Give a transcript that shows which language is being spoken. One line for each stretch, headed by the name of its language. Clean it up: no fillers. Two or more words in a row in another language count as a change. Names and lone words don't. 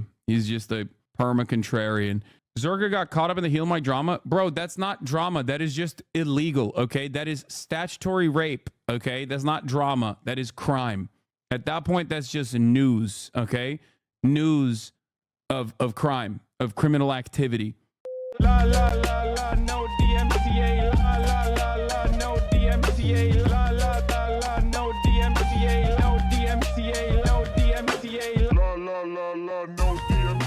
English: He's just a perma-contrarian. Zerga got caught up in the heel mic drama. Bro, that's not drama. That is just illegal, okay? That is statutory rape, okay? That's not drama. That is crime. At that point, that's just news, okay? News of crime, of criminal activity. La la la la, no DMCA. La la la la, no DMCA. La la la la, no DMCA. No DMCA. No DMCA. La la la la, no DMCA.